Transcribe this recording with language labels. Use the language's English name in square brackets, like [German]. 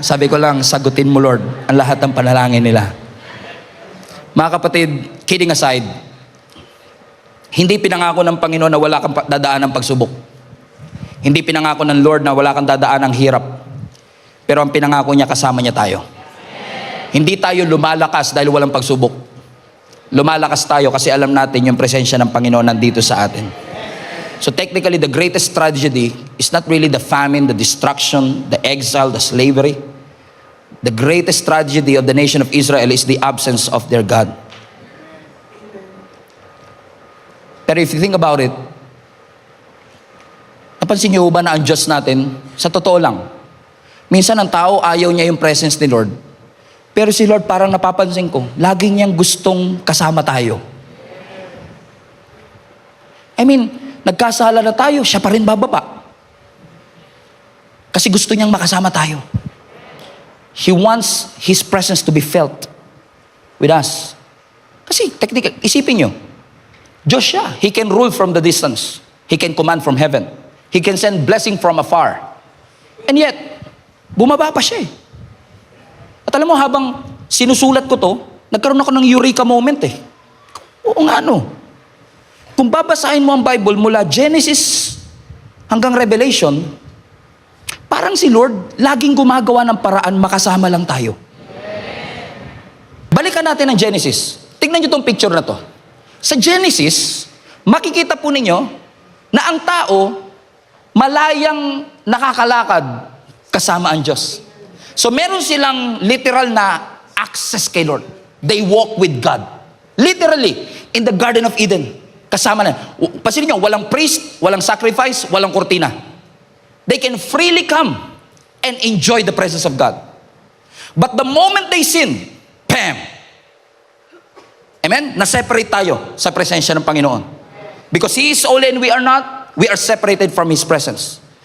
[Filipino] Sabi ko lang, sagutin mo Lord ang lahat ng panalangin nila. Mga kapatid, kidding aside, hindi pinangako ng Panginoon na wala kang dadaan ng pagsubok. Hindi pinangako ng Lord na wala kang dadaan ng hirap. Pero ang pinangako niya, kasama niya tayo. Hindi tayo lumalakas dahil walang pagsubok. Lumalakas tayo kasi alam natin yung presensya ng Panginoon nandito sa atin. [English] So technically, the greatest tragedy is not really the famine, the destruction, the exile, the slavery. The greatest tragedy of the nation of Israel is the absence of their God. [Filipino] Pero [English] if you think about it, [Filipino] napansin niyo ba na ang Diyos natin, sa totoo lang, minsan ang tao ayaw niya yung presence ni Lord. Pero si Lord parang napapansin ko, lagi niyang gustong kasama tayo. I mean, nagkasala na tayo, siya pa rin bababa. Kasi gusto niyang makasama tayo. [English] He wants His presence to be felt with us. [Filipino] Kasi, technical, isipin niyo, Diyos siya. [English] He can rule from the distance. He can command from heaven. He can send blessing from afar. And yet, [Filipino] bumaba pa siya eh. At alam mo, habang sinusulat ko to, nagkaroon ako ng eureka moment eh. Oo nga no. Kung babasahin mo ang Bible mula Genesis hanggang Revelation, parang si Lord laging gumagawa ng paraan makasama lang tayo. Balikan natin ang Genesis. Tignan nyo tong picture na to. Sa Genesis, makikita po ninyo na ang tao malayang nakakalakad kasama ang Diyos. So meron silang literal na access kay Lord. [English] They walk with God. Literally, in the Garden of Eden. [Filipino] Kasama na. Pansinin nyo, walang priest, walang sacrifice, walang kurtina. [English] They can freely come and enjoy the presence of God. But the moment they sin, bam! Amen? [Filipino] Na-separate tayo sa presensya ng Panginoon. [English] Because He is holy and we are not, we are separated from His presence.